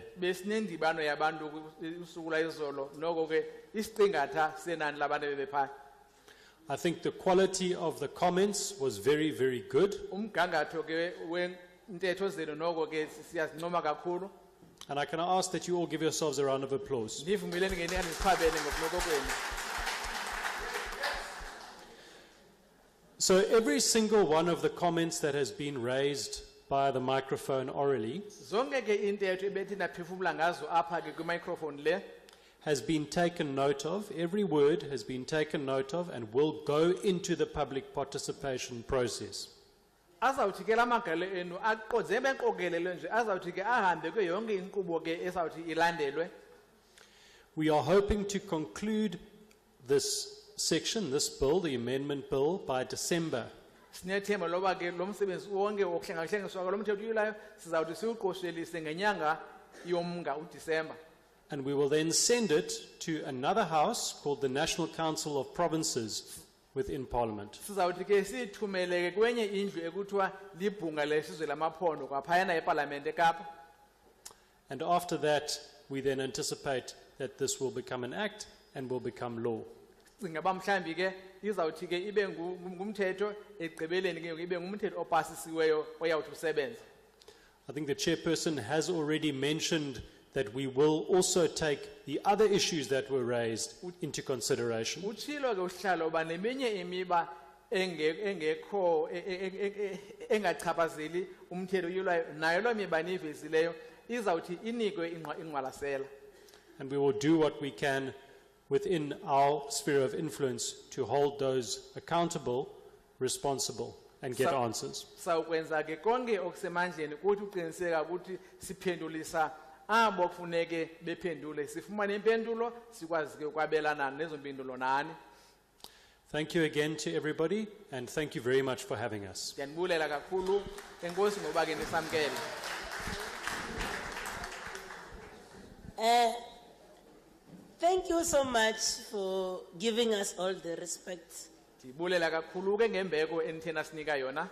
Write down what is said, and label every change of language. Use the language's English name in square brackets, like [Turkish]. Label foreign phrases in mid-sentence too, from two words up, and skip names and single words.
[Xhosa] Besinendibano yabantu usuku layizolo noko ke isiqingatha senani labantu bebepha. [English] I think the quality of the comments was very, very good. [Xhosa] Umgangatho ke wentetho zenu noko ke siyazincoma kakhulu. [English] And I can ask that you all give yourselves a round of applause. [Xhosa] Nivumeleni ke niziqhabele ngokunoko kwenu. [English] So every single one of the comments that has been raised by the microphone orally [Xhosa] Zonke ke intetho ebethi naphefumula ngazo apha ke kwi-microphone le [English] has been taken note of. Every word has been taken note of and will go into the public participation process. [Xhosa] azawuthi ke lamagalo enu aqodze benqokelelwe nje azawuthi ke ahambe ke yonke inkqubo ke esawuthi ilandelwe. [English] We are hoping to conclude this section, this bill, the amendment bill, by December. [Xhosa] Sinethemba loba ke lo msebenzi wonke wokuhlengahlengiswa kwalo mthetho uyilwayo sizawuthi siwuqoshelise ngenyanga yoMnga uDisemba. [English] And we will then send it to another house called the National Council of Provinces within Parliament. [Xhosa] Sizawuthi ke sithumele ke kwenye indlu ekuthiwa libhunga lesizwe lamaphondo kwaphayana eParliament eKapa. [English] And after that, we then anticipate that this will become an act and will become law. [Xhosa] Cinga ba mhlambi ke izawuthi ke ibe ngumthetho egqibeleni ke ibe ngumthetho opasisiweyo oyawuthi usebenze. [English] I think the chairperson has already mentioned that we will also take the other issues that were raised into consideration. [Xhosa] Utshilo ke usihlalo ba neminye imiba engekho engachaphazeli umthetho oyilwayo nayo lo miba niyivezileyo izawuthi inikwe ingqwalasela. [English] And we will do what we can within our sphere of influence to hold those accountable, responsible, and get answers. [Xhosa] Sawukwenza ke konke okusemandleni ukuthi uqiniseka ukuthi siphendulisa abo kufuneke bephendule sifumane impendulo sikwazi ke ukwabelana nezo mpendulo nani. [English] Thank you again to everybody, and thank you very much for having us. [Xhosa] Ndiyanibulela kakhulu enkosi ngoba ke nisamkele. [English] Thank you so much for giving us all the respect. [Xhosa] Ndibulela kakhulu ke ngembeko enithena sinika yona.